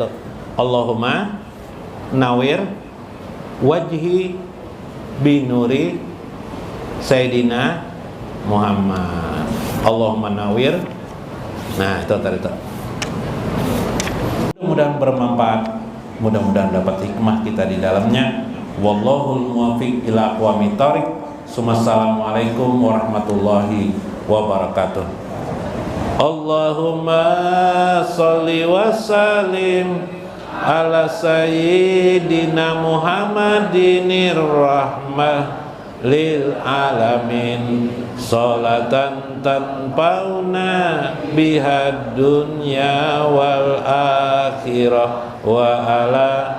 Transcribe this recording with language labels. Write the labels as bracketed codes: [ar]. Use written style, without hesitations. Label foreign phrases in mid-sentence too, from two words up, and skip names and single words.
[ar] اللهم نور وجهي بنور سيدنا محمد. اللهم نور. [id] Nah, itu tadi itu. Mudah-mudahan bermanfaat. Mudah-mudahan dapat hikmah kita di dalamnya. [ar] والله الموفق إلى أقوم الطريق. السلام عليكم ورحمة الله وبركاته. اللهم صل وسلم على سيدنا محمدٍ الرحمة للعالمين، صلاة تنفعنا بها الدنيا والآخرة وعلى.